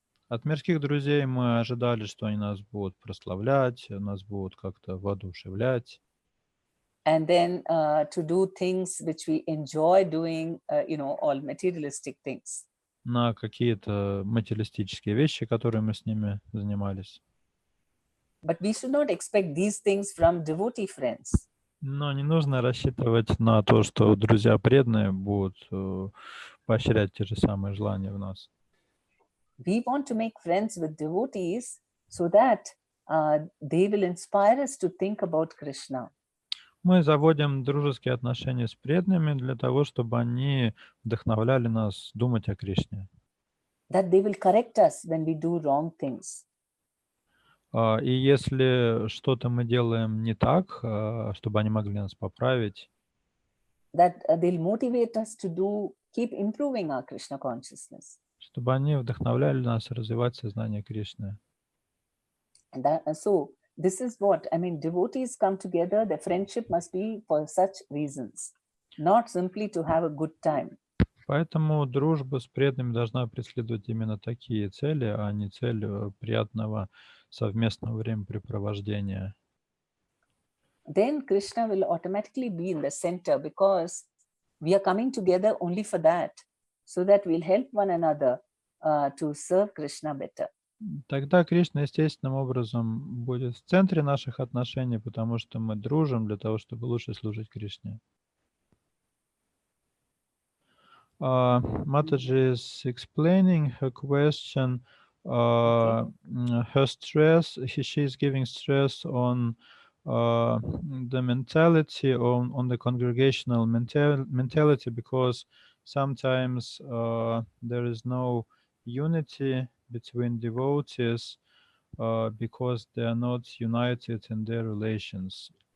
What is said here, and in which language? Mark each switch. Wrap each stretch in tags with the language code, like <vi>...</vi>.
<ru>От мирских друзей мы ожидали, что они нас будут прославлять, нас будут как-то воодушевлять.</ru> <en>And then to do things which we enjoy doing, all materialistic things.</en> <ru>На какие-то материалистические вещи, которые мы с ними занимались.</ru> <en>But we should not expect these things from devotee friends.</en> <ru>Но не нужно рассчитывать на то, что друзья преданные будут поощрять те же самые желания в нас.</ru> <en>We want to make friends with devotees so that they will inspire us to think about Krishna.</en> <ru>Мы заводим дружеские отношения с преданными для того, чтобы они вдохновляли нас думать о Кришне.</ru> <en>That they will correct us when we do wrong things.</en> <ru>И если что-то мы делаем не так, чтобы они могли нас поправить,</ru> <en>That they'll motivate us to keep improving our Krishna consciousness.</en> <ru>чтобы они вдохновляли нас развивать сознание Кришны.</ru> <en>So this is what, devotees come together, the friendship must be for such reasons, not simply to have a good time.</en> <ru>Поэтому дружба с преданными должна преследовать именно такие цели, а не цель приятного совместного времяпрепровождения.</ru> <en>Then Krishna will automatically be in the center because we are coming together only for that, so that we'll help one another to serve Krishna better.</en> <ru>Тогда Кришна естественным образом будет в центре наших отношений, потому что мы дружим для того, чтобы лучше служить Кришне.</ru> <en>Mataji is explaining her question. Her stress, she is giving stress on the mentality, on the congregational mentality, because sometimes there is no unity between devotees because they are not united in their relations.</en>